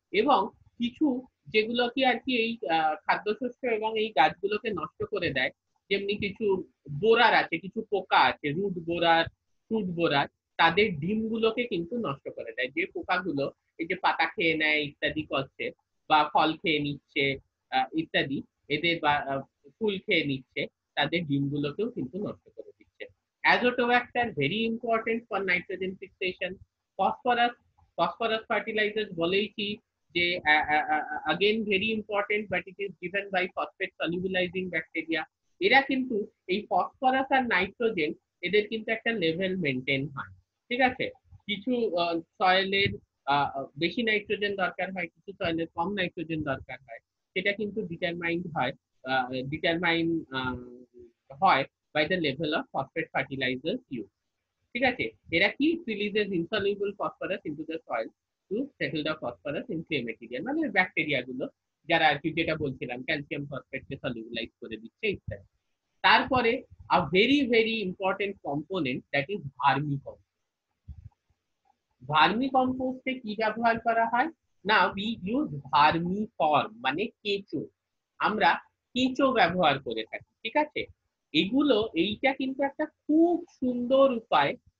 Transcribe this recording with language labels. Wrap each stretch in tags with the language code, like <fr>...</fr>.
<bn>এবং কিছু যেগুলো কি আর কি এই খাদ্যশস্য এবং এই গাছগুলোকে নষ্ট করে দেয়, যেমনি কিছু বোরার আছে, কিছু পোকা আছে, রুট বোরার, ফ্রুট বোরার, তাদের ডিমগুলোকে কিন্তু নষ্ট করে দেয়, যে পোকাগুলো এই যে পাতা খেয়ে নেয় ইত্যাদি করছে, বা ফল খেয়ে নিচ্ছে ইত্যাদি, এদের বা ফুল খেয়ে নিচ্ছে, তাদের ডিমগুলোকেও কিন্তু নষ্ট করে দিচ্ছে।</bn> <en>Azotobacter very important for nitrogen fixation. Phosphorus, phosphorus fertiliser</en> <bn>বলেইছি যে</bn> <en>again very important but it is given by phosphate solubilizing bacteria।</en> <bn>এরা কিন্তু এই ফসফরাস আর নাইট্রোজেন এদের কিন্তু একটা লেভেল মেনটেন হয়, ঠিক আছে। কিছু সয়েলের বেশি নাইট্রোজেন দরকার হয়, কিছু সয়েলের কম নাইট্রোজেন দরকার হয়, সেটা কিন্তু ডিটারমাইন্ড হয়, ডিটারমাইন হয়</bn> <en>by the level of phosphate fertiliser use,</en> <bn>ঠিক আছে। এরা কি</bn> <en>releases insoluble phosphorus into the soil to settle the phosphorus in clay material,</en> <bn>মানে ব্যাকটেরিয়া গুলো যারা আর কি যেটা বলছিলাম ক্যালসিয়াম ফসফেটকে সলিউলাইজ করে দিচ্ছে ইত্যাদি।</bn> <en>তারপরে a very very important component that is vermicompost.</en> <bn>ভার্মিকম্পোস্টে কি ব্যবহার করা হয় না,</bn> <en>we use vermiform</en> <bn>মানে কেঁচো। আমরা কেঁচো ব্যবহার করে থাকি, ঠিক আছে। এগুলো এইটা কিন্তু একটা খুব সুন্দর উপায়।</bn>